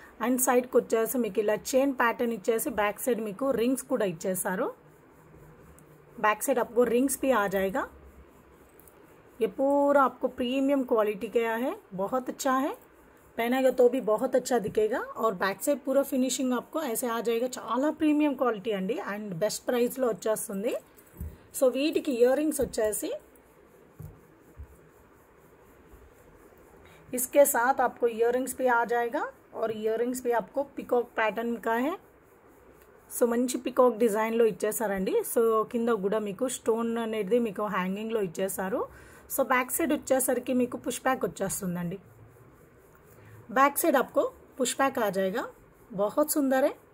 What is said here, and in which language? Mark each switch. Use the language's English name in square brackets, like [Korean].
[Telugu] And సైడ్కి వచ్చేసి మీకు ఇలా చైన్ ప్యాటర్న్ ఇచ్చేసి బ్యాక్ సైడ్ మీకు రింగ్స్ కూడా ఇచ్చేసారు. [Hindi] बैक साइड आपको रिंग्स भी आ जाएगा. ये पूरा आपको प्रीमियम क्वालिटी का है, बहुत अच्छा है. पहनेगा तो भी बहुत अच्छा दिखेगा. और बैक साइड पूरा फिनिशिंग आपको ऐसे आ जाएगा. [Telugu] చాలా ప్రీమియం క్వాలిటీ అండి అండ్ బెస్ట్ ప్రైస్లో వచ్చేస్తుంది. సో వీటికి ఇయర్ రింగ్స్ వచ్చేసి [Hindi] इसके साथ आपको इयर रिंग्स भी आ जाएगा. और इयर रिंग्स भी आपको पिकॉक पैटर्न का है. [Telugu] సో మంచి పికాక్ డిజైన్లో ఇచ్చేసారండి. సో కింద కూడా మీకు స్టోన్ అనేది మీకు హ్యాంగింగ్లో ఇచ్చేసారు. సో బ్యాక్ సైడ్ వచ్చేసరికి మీకు పుష్ బ్యాక్ వచ్చేస్తుందండి. [Hindi] बैक साइड आपको पुश बैक आ जाएगा. बहुत सुंदर है.